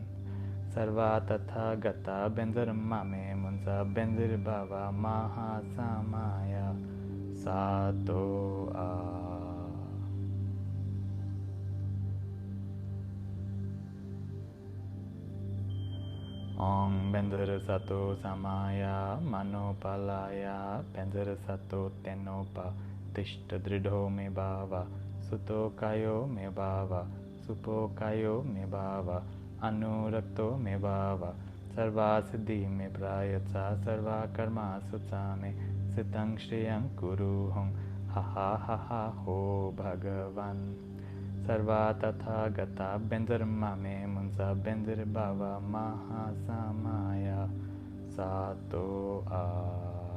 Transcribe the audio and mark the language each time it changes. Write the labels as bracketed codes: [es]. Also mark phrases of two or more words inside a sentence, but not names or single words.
[sa] Sarva tatha gata benzar mame munsa benzir bhava mahasamaya sato a. Om Benzara Sato Samaya Manopalaya Benzara Sato Tenopa Tishta Dridho Me Bhava Suto Kayo Me Bhava Supo Kayo Me Bhava Anurakto Me Bhava Sarva Siddhi Me Prayatsa Sarva Karma Sutsame Sitang Shriyang Kuru Hum Ha Ha Ha Ha Ho Bhagavan. Sarva tatha gata benzar mame munsa benzir bhava mahasamaya sato a.